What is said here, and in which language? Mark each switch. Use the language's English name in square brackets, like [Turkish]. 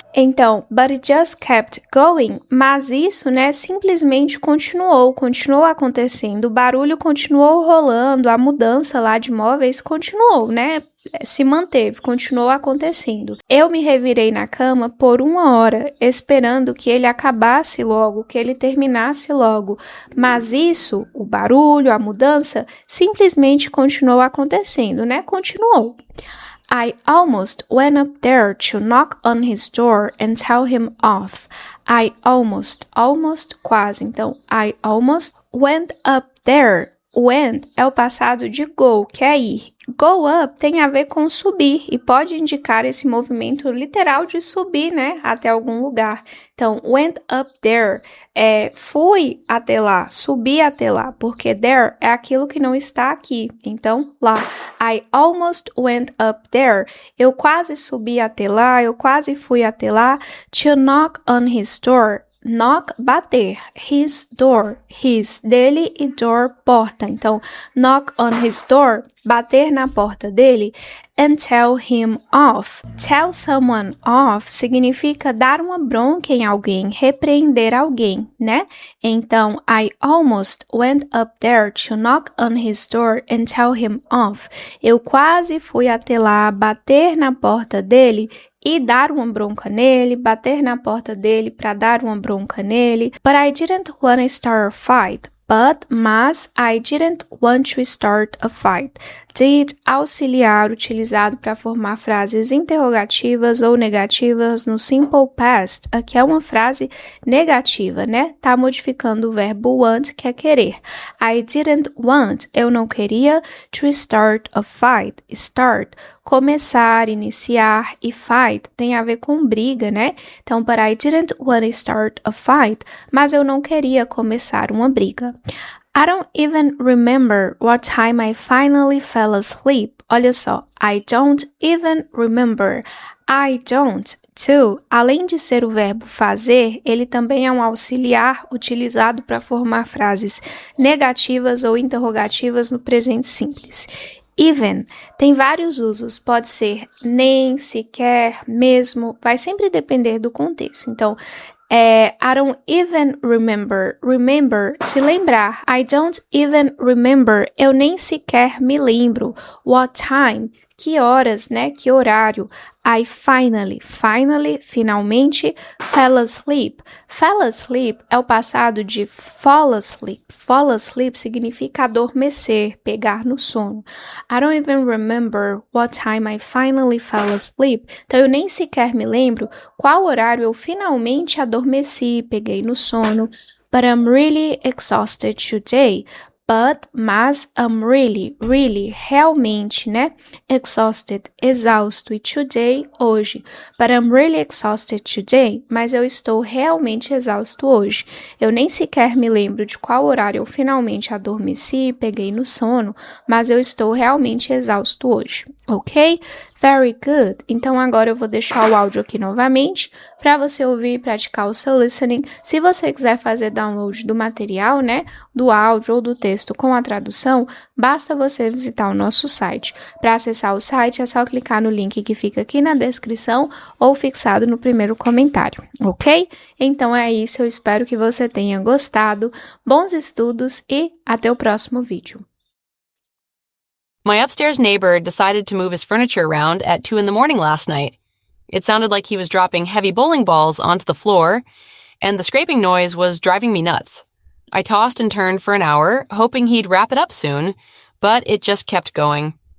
[Portuguese] Então, [English] but it just kept going, [Portuguese] mas isso, né, simplesmente continuou acontecendo, o barulho continuou rolando, a mudança lá de móveis continuou, né? Se manteve, continuou acontecendo. Eu me revirei na cama por 1 hora, esperando que ele acabasse logo, que ele terminasse logo. Mas isso, o barulho, a mudança, simplesmente continuou acontecendo, né? Continuou. [English] I almost went up there to knock on his door and tell him off. I almost, quase. Então, I almost went up there. [Portuguese] Went é o passado de go, que é ir. Go up tem a ver com subir e pode indicar esse movimento literal de subir, né, até algum lugar. Então, [English] went up there [Portuguese] fui até lá, subi até lá, porque there é aquilo que não está aqui. Então, lá. [English] I almost went up there. [Portuguese] Eu quase subi até lá, eu quase fui até lá. [English] To knock on his door. Knock, bater. His door. His, dele, e door, porta. [Portuguese] Então, [English] knock on his door, [Portuguese] bater na porta dele. [English] And tell him off. [Portuguese] Tell someone off significa dar uma bronca em alguém, repreender alguém, né? [English] Então, I almost went up there to knock on his door and tell him off. [Portuguese] Eu quase fui até lá, bater na porta dele e dar uma bronca nele, bater na porta dele para dar uma bronca nele. [English] But I didn't want to start a fight. mas, I didn't want to start a fight. [Portuguese] Did, auxiliar, utilizado para formar frases interrogativas ou negativas no simple past. Aqui é uma frase negativa, né? Tá modificando o verbo want, que é querer. [English] I didn't want, [Portuguese] eu não queria, [English] to start a fight. [Portuguese] Start, começar, iniciar, e fight tem a ver com briga, né? [English] Então, but I didn't want to start a fight, [Portuguese] mas eu não queria começar uma briga. [English] I don't even remember what time I finally fell asleep. [Portuguese] Olha só, [English] I don't even remember. I don't. [Portuguese] To, além de ser o verbo fazer, ele também é um auxiliar utilizado para formar frases negativas ou interrogativas no presente simples. Even tem vários usos, pode ser nem, sequer, mesmo, vai sempre depender do contexto. [English] Então, I don't even remember. Remember, [Portuguese] se lembrar. [English] I don't even remember. [Portuguese] Eu nem sequer me lembro. [English] What time? [Portuguese] Que horas, né? Que horário? [English] I finally, finalmente, fell asleep. [Portuguese] Fell asleep é o passado de fall asleep. Fall asleep significa adormecer, pegar no sono. [English] I don't even remember what time I finally fell asleep. [Portuguese] Então, eu nem sequer me lembro qual horário eu finalmente adormeci, peguei no sono. [English] But I'm really exhausted today. [Portuguese] Mas, [English] I'm really, [Portuguese] realmente, né? Exhausted, exausto, e today, hoje. [English] But I'm really exhausted today, [Portuguese] mas eu estou realmente exausto hoje. Eu nem sequer me lembro de qual horário eu finalmente adormeci, peguei no sono, mas eu estou realmente exausto hoje, ok? [English] Very good. [Portuguese] Então, agora eu vou deixar o áudio aqui novamente para você ouvir e praticar o seu listening. Se você quiser fazer download do material, né, do áudio ou do texto com a tradução, basta você visitar o nosso site. Para acessar o site, é só clicar no link que fica aqui na descrição ou fixado no primeiro comentário, ok? Então é isso, eu espero que você tenha gostado. Bons estudos e até o próximo vídeo. [English] My upstairs neighbor decided to move his furniture around at 2 in the morning last night. It sounded like he was dropping heavy bowling balls onto the floor, and the scraping noise was driving me nuts. I tossed and turned for an hour, hoping he'd wrap it up soon, but it just kept going.